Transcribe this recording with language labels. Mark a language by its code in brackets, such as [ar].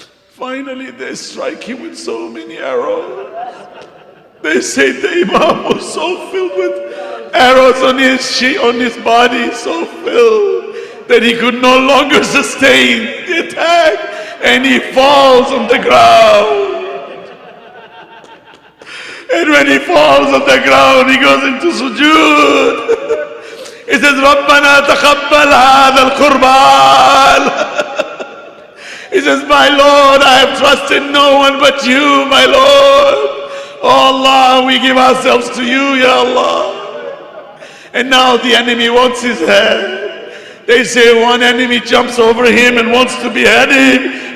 [en] Finally, they strike him with so many arrows. They say the Imam was so filled with arrows on his body, so filled that he could no longer sustain the attack, and he falls on the ground. And when he falls on the ground, he goes into sujood. He says, [ar] رَبَّنَا تَقَبَّلْ هَذَا الْقُرْبَانِ. [en] He says, my Lord, I have trusted no one but you, my Lord. Oh Allah, we give ourselves to you, Ya Allah. And now the enemy wants his head. They say one enemy jumps over him and wants to behead him.